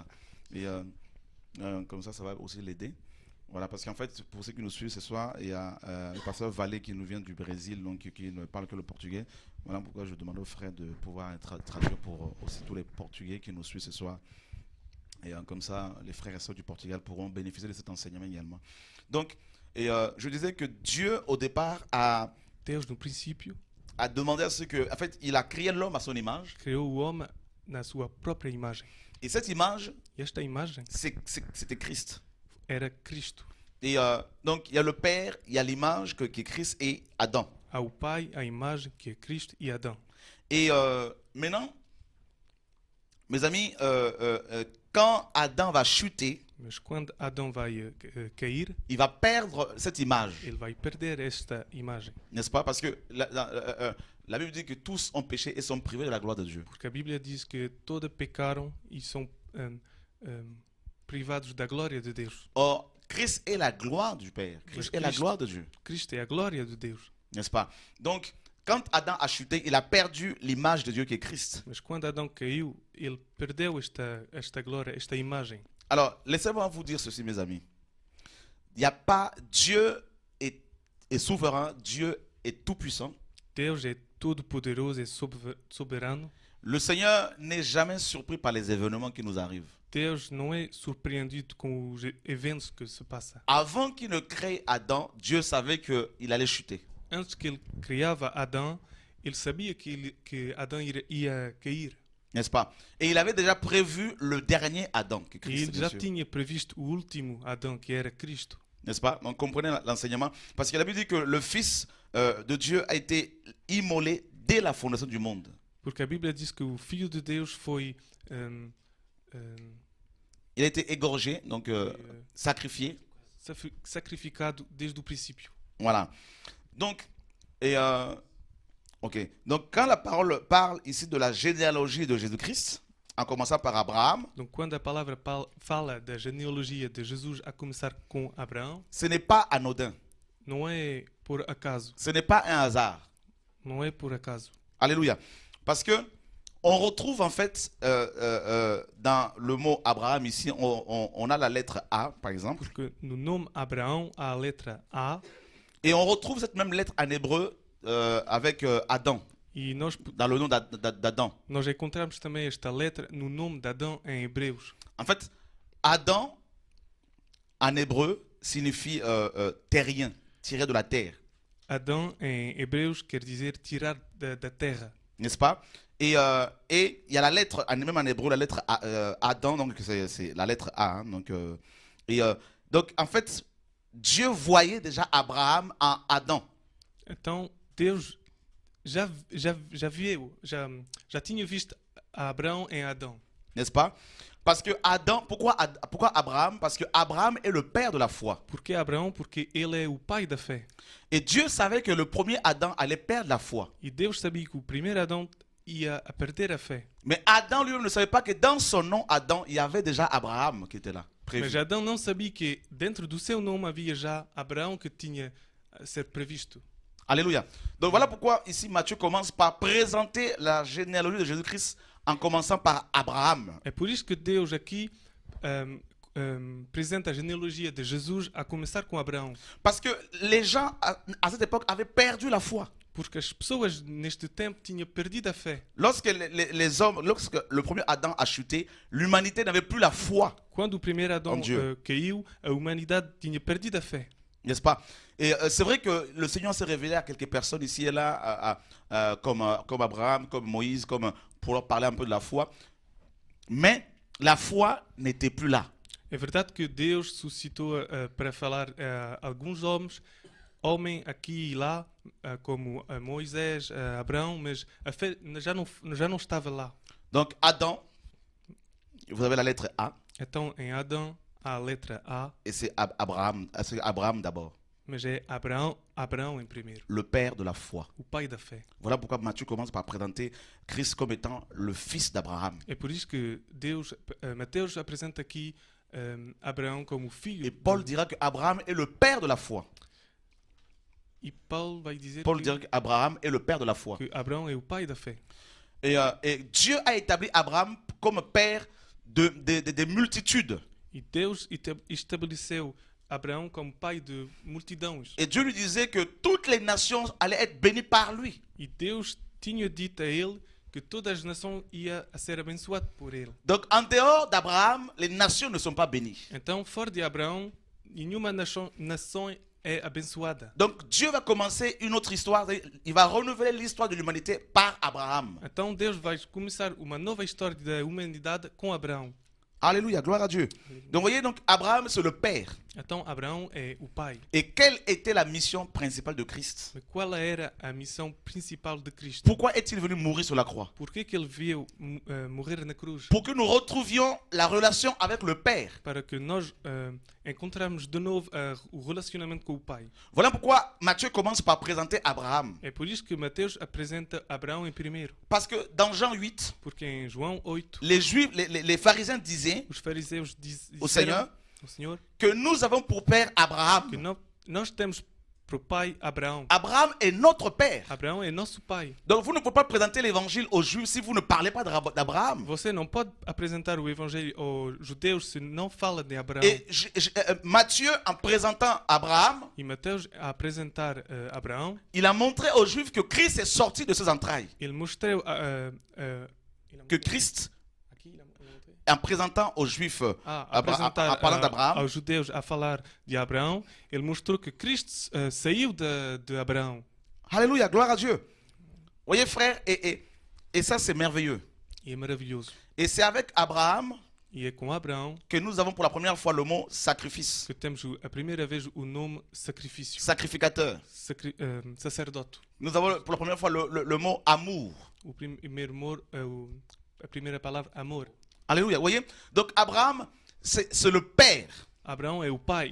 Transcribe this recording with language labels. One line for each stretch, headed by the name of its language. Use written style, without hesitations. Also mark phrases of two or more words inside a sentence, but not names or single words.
French: Et comme ça va aussi l'aider. Voilà, parce qu'en fait, pour ceux qui nous suivent ce soir, il y a le pasteur Valé qui nous vient du Brésil, donc qui ne parle que le portugais. Voilà pourquoi je demande aux frères de pouvoir traduire pour aussi tous les portugais qui nous suivent ce soir. Et comme ça, les frères et sœurs du Portugal pourront bénéficier de cet enseignement également. Donc, je disais que Dieu, au départ,
Portuguese: Deus, no princípio,
French: a demandé à ce que, en fait, il a créé l'homme à son image.
Portuguese: Criou o homem na sua própria imagem.
French: Et cette image,
Portuguese: esta imagem,
French: c'était Christ.
Portuguese: Era Cristo.
French: Et donc, il y a le Père, il y a l'image qui est Christ et Adam.
Portuguese: Há o Pai, a imagem que é Cristo e Adão.
French: Et maintenant, mes amis, quand Adam va chuter,
Portuguese: mas quando Adão vai cair,
French: il va perdre cette image.
Portuguese: Ele vai perder esta imagem.
French: N'est-ce pas? Parce que la Bible dit que tous ont péché et sont privés de la gloire de Dieu.
Portuguese: Porque a Bíblia diz que todos pecaram e são privados da glória de Deus.
French: Or, Christ est la gloire du Père. Christ est la gloire de Dieu.
Portuguese: Cristo é a glória de Deus.
French: N'est-ce pas? Donc, quand Adam a chuté, il a perdu l'image de Dieu qui est Christ.
Portuguese: Mas quando Adão caiu, ele perdeu esta glória, esta imagem.
French: Alors, laissez-moi vous dire ceci, mes amis. Il n'y a pas... Dieu est souverain, Dieu est tout-puissant.
Portuguese: Deus é todo-poderoso, é soberano.
French: Le Seigneur n'est jamais surpris par les événements qui nous arrivent.
Portuguese: Deus não é surpreendido com os eventos que se passam.
French: Avant qu'il ne crée Adam, Dieu savait qu'il allait chuter.
Portuguese: Antes que ele criava Adão, ele sabia que Adão ia cair.
French: N'est-ce pas? Et il avait déjà prévu le dernier Adam, que Christ.
Portuguese: E ele já tinha previsto o último Adão, que era Cristo.
French: N'est-ce pas? Donc comprenez l'enseignement. Parce que la Bible dit que le Fils de Dieu a été immolé dès la fondation du monde.
Portuguese: Porque a Bíblia diz que o Filho de Deus foi
French: il a été égorgé, donc sacrifié.
Portuguese: Sacrificado desde o princípio.
French: Voilà. Donc, ok. Donc, quand la parole parle ici de la généalogie de Jésus-Christ, en commençant par Abraham,
Portuguese: donc quando a palavra fala da genealogia de Jesus, a começar com Abraão,
French: ce n'est pas anodin.
Portuguese: Não é por acaso.
French: Ce n'est pas un hasard.
Portuguese: Não é por acaso.
French: Alléluia. Parce que on retrouve en fait dans le mot Abraham ici, on a la lettre A, par exemple.
Portuguese: Porque no nome Abraão há a letra A.
French: Et on retrouve cette même lettre en hébreu avec Adam.
Portuguese: E nós,
French: dans le nom d'Adam.
Portuguese: Nós encontramos também esta letra no nome de Adão em Hebreus.
French: En fait, Adam en hébreu signifie terrien, tiré de la terre.
Portuguese: Adão em Hebreus quer dizer tirar da terra.
French: N'est-ce pas? Et il y a la lettre, même en hébreu, la lettre Adam, donc c'est la lettre A. Hein, donc en fait, Dieu voyait déjà Abraham en Adam.
Portuguese: Então Deus já tinha visto Abraão em Adão.
French: N'est-ce pas? Parce que Adam, pourquoi Abraham? Parce que Abraham est le père de la foi.
Portuguese: Porquê Abraão? Porque ele é o pai da fé.
French: Et Dieu savait que le premier Adam allait perdre la foi.
Portuguese: E Deus sabia que o primeiro Adão ia a perder a fé.
French: Mais Adam lui-même ne savait pas que dans son nom Adam, il y avait déjà Abraham qui était là, prévu.
Portuguese: Mas Adão não sabia que dentro do seu nome havia já Abraão que tinha a ser previsto.
French: Alléluia. Donc voilà pourquoi ici Matthieu commence par présenter la généalogie de Jésus-Christ en commençant par Abraham.
Portuguese: É por isso que Deus aqui apresenta a genealogia de Jesus a começar com Abraão.
French: Parce que les gens à cette époque avaient perdu la foi.
Portuguese: Porque as pessoas neste tempo tinham perdido a fé.
French: Lorsque les hommes, lorsque le premier Adam a chuté, l'humanité n'avait plus la foi.
Portuguese: Quando o primeiro Adão caiu, a humanidade tinha perdido a fé.
French: N'est-ce pas? Et c'est vrai que le Seigneur s'est révélé à quelques personnes ici et là, comme Abraham, comme Moïse, pour leur parler un peu de la foi. Mais la foi n'était plus là.
Portuguese: É verdade que Deus suscitou para falar a alguns homens aqui e lá, como Moisés, Abraão, mas a fé já não estava lá.
French: Donc Adam, vous avez la lettre A.
Portuguese: Então em Adão há a letra A.
French: Et c'est Abraham d'abord.
Portuguese: Mas é Abraão em primeiro.
French: Le père de la foi.
Portuguese: O pai da fé.
French: Voilà pourquoi Matthieu commence par présenter Christ comme étant le fils d'Abraham.
Portuguese: É por isso que Mateus apresenta aqui Abraão como filho.
French: Et Paul dira que Abraham est le père de la foi.
Portuguese: E Paulo vai dizer
French: Paul dira qu'Abraham est le père de la foi.
Portuguese: que Abraão é o pai da fé.
French: Et Dieu a établi Abraham comme père des multitudes.
Portuguese: E Deus estabeleceu Abraão como pai de multidões.
French: Et Dieu lui disait que toutes les nations allaient être bénies par lui.
Portuguese: E Deus tinha dito a ele que todas as nações iam a ser abençoadas por ele.
French: Donc en dehors d'Abraham, les nations ne sont pas bénies.
Portuguese: Então, fora de Abraão, nenhuma nação é abençoada.
French: Donc Dieu va commencer une autre histoire. Il va renouveler l'histoire de l'humanité par Abraham.
Portuguese: Então Deus vai começar uma nova história da humanidade com Abraão.
French: Alléluia, gloire à Dieu. Donc vous voyez, donc Abraham c'est le père.
Portuguese: Então Abraão é o pai.
French: Et quelle était la mission principale de Christ?
Portuguese: Mas qual era a missão principal de Cristo?
French: Pourquoi est-il venu mourir sur la croix?
Portuguese: Por que ele veio morrer na cruz?
French: Pour que nous retrouvions la relation avec le Père.
Portuguese: Para que nós encontramos de novo o relacionamento com o pai.
French: Voilà pourquoi Matthieu commence par présenter Abraham.
Portuguese: É por isso que Mateus apresenta Abraão em primeiro.
French: Parce que dans Jean 8,
Portuguese: Porque em João 8,
French: les Juifs, les pharisiens disaient
Portuguese: os fariseus disseram
French: au
Portuguese: ao Senhor
French: que nous avons pour père Abraham.
Portuguese: que nós temos para o pai Abraão.
French: Abraham est notre père.
Portuguese: Abraão é nosso pai.
French: Donc vous ne pouvez pas présenter l'évangile aux Juifs si vous ne parlez pas d'Abraham.
Portuguese: Você não pode apresentar o evangelho aos judeus se não fala de Abraão.
French: Et Matthieu, en présentant Abraham,
Portuguese: E Mateus, a apresentar Abraão,
French: il a montré aux Juifs que Christ est sorti de ses entrailles.
Portuguese: ele mostrou
French: Que Christ, en présentant aux Juifs, en parlant d'Abraham,
Portuguese: aos judeus a falar de Abraão, ele mostrou que Cristo saiu de Abraão.
French: Alléluia, gloire à Dieu. Vous voyez frère, et ça c'est merveilleux.
Portuguese: E é maravilhoso.
French: Et c'est avec Abraham
Portuguese: E é com Abraão
French: que nous avons pour la première fois le mot sacrifice.
Portuguese: que temos a primeira vez o nome sacrifício,
French: Sacrificateur.
Portuguese: sacerdote.
French: Nous avons pour la première fois le mot amour.
Portuguese: O primeiro amor, a primeira palavra, amor.
French: Alléluia, vous voyez. Donc Abraham, c'est le père.
Portuguese: Abraão é o pai.